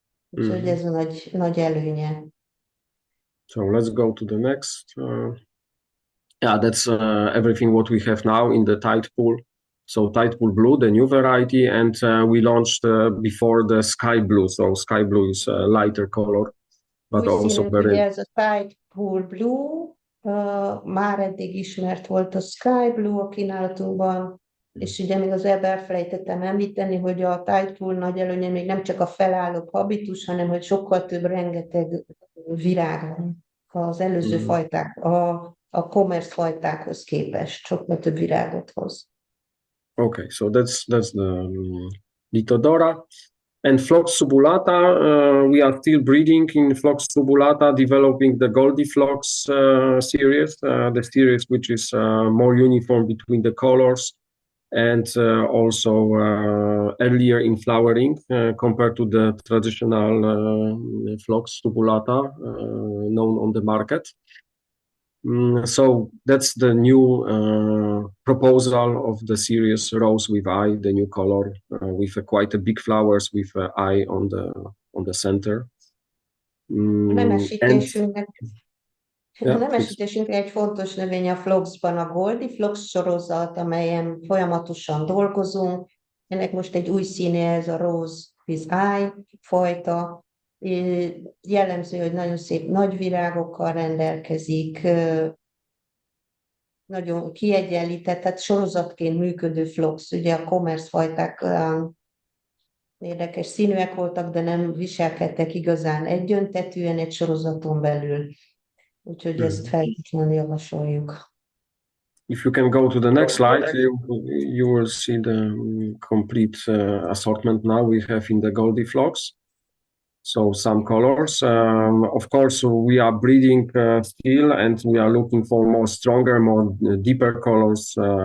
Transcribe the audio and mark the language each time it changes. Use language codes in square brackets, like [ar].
[hu] Úgyhogy ez a nagy előnye. [en] So let's go to the next. That's everything what we have now in the Tidepool. So Tidepool Blue, the new variety, and we launched before the Sky Blue. So Sky Blue is a lighter color, but also very. [hu] Ez a Tidepool Blue, Már eddig ismert volt a Sky Blue a kínálatunkban, és ugye még az elfelejtettem említeni, hogy a Tide Pool nagy előnye még nem csak a felálló habitus, hanem hogy sokkal több, rengeteg virág van az előző fajták, a commerce fajtákhoz képest, sokkal több virágot hoz. [en] Okay, so that's the Lithodora. And Phlox subulata, we are still breeding in Phlox subulata, developing the Goldiflox series, the series which is more uniform between the colors and also earlier in flowering compared to the traditional Phlox subulata known on the market. So that's the new proposal of the series Rose with Eye, the new color with quite a big flowers with an eye on the center. [hu] Nemesítésünk egy fontos növény a Phloxban a Goldiflox sorozat, amelyen folyamatosan dolgozunk. Ennek most egy új színe, ez a Rose with Eye fajta. Jellemző, hogy nagyon szép nagy virágokkal rendelkezik, nagyon kiegyenlített, tehát sorozatként működő Phlox. Ugye a commerce fajták érdekes színűek voltak, de nem viselkedtek igazán egyöntetűen egy sorozaton belül. Úgyhogy ezt feltétlenül javasoljuk. [en] If you can go to the next slide, you will see the complete assortment now we have in the Goldiflox. So some colors. Of course, we are breeding still, and we are looking for more stronger, more deeper colors.